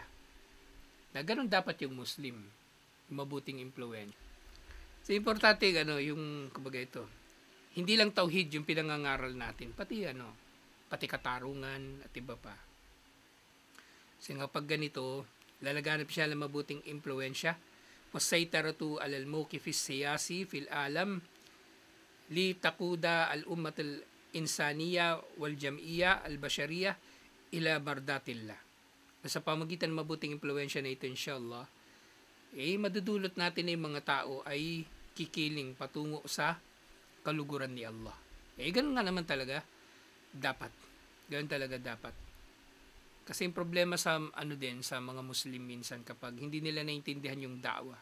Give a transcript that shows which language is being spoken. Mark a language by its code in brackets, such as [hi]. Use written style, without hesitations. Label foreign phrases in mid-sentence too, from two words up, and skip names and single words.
[tl] Na ganun dapat yung Muslim, mabuting impluwensya. So importante yung kumbaga ito. Hindi lang tauhid yung pinangangaral natin, pati katarungan at iba pa. Kasi nga pag ganito, lalaganap siya ng mabuting impluwensya. [ar] وسيطرته على الموقف السياسي في العالم لتقود الأمة الإنسانية والجمعية البشرية إلى مرضاة الله. [tl] Sa pamagitan ng mabuting impluwensya na ito inshallah, madudulot natin na yung mga tao ay kikiling patungo sa kaluguran ni Allah. Ganun nga naman talaga dapat. Ganun talaga dapat. Kasi yung problema sa sa mga Muslim minsan kapag hindi nila naintindihan yung da'wah.